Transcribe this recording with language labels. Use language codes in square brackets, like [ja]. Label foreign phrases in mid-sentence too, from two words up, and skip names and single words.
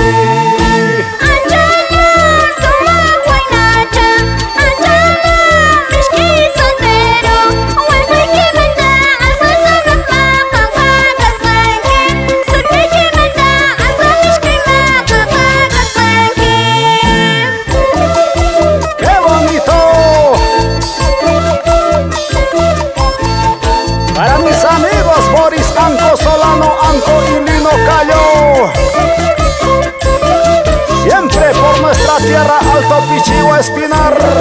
[qu] Anchana sumaq waynacha, anchana mishki soltero, wayqiykimanta aswan sumaqman qanqakasqanki, sut'iykimanta aswan mishkiman qanqakasqanki. [es] ¡Qué bonito! Para mis amigos Boris, Anco, Solano, Anco y Lino Cayo, siempre por nuestra tierra, Alto Pichigua Espinar.